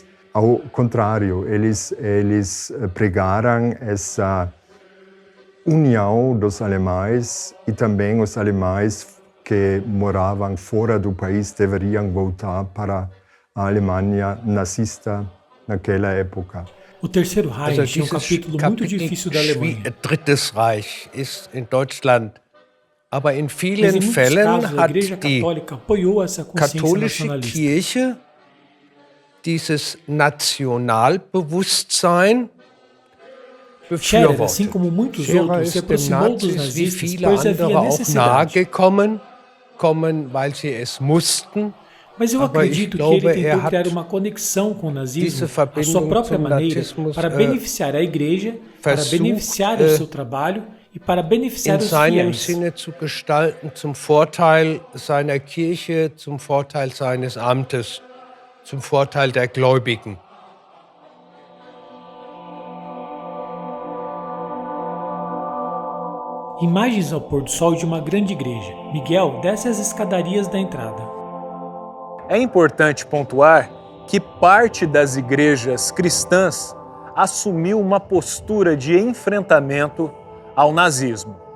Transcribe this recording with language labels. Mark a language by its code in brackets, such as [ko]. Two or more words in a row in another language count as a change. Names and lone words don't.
[pt] Ao contrário, eles pregaram essa união dos alemães e também os alemães que moravam fora do país deveriam voltar para a Alemanha nazista naquela época. O Terceiro Reich é um capítulo muito difícil da Alemanha. [de] Drittes Reich ist in Deutschland. Aber in vielen Fällen hat die katholische Kirche dieses Nationalbewusstsein befürwortet. [pt] Assim como muitos outros, se aproximou dos nazistas, [de] viele andere auch nahegekommen, weil sie es mussten. [pt] Mas eu acredito que ele tentou criar uma conexão com o nazismo, a sua própria maneira, para beneficiar a igreja, para beneficiar o seu trabalho e para beneficiar os fiéis. [de] In seinem Sinne zu gestalten, zum Vorteil seiner Kirche, zum Vorteil seines Amtes, zum Vorteil der Gläubigen. [pt] Imagens ao pôr do sol de uma grande igreja. Miguel desce as escadarias da entrada. É importante pontuar que parte das igrejas cristãs assumiu uma postura de enfrentamento ao nazismo.